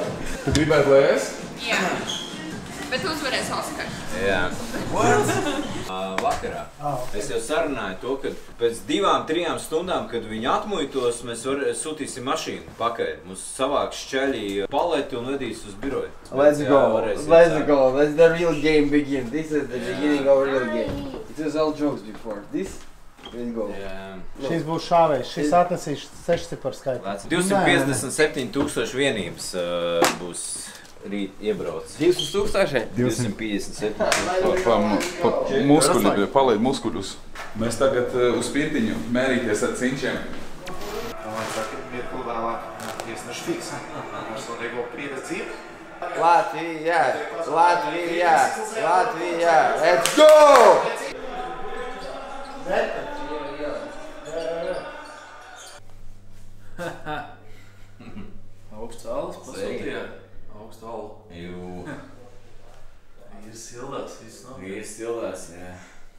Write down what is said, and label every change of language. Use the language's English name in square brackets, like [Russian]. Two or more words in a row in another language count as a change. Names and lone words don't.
[Latvian] Tu gribētu, lai es? Jā. Bet uzvarēs Oskars. Jā. Vakarā. Es jau sarunāju to, ka pēc 2-3 stundām, kad viņi atmuitos, mēs sūtīsim mašīnu pakaļ. Mums savāks šķeļi paleti un vedīs uz biroju. [English] Let's go. Let's the real game begin. This is the beginning of real game. It was all jokes before. This, let's go. [Latvian] Šis būs šāvējs. Šis atnesīs 6 ciparu skaitu. 257,000 vienības būs rīt iebrauc. 200,000? 257. Muskuļi, palaid muskuļus. Mēs tagad uz pirtiņu mērīties ar cinčiem. Man saka, mirkli vēlāk tiesnešu fiksa. Personīgo pieredzību. Latvija! Latvija! Latvija! [English] Let's go! [Latvian] Augsts alus pasūtīja. Augstu alu. Jū. Vīrs sildās, viss nav. Vīrs sildās, jā.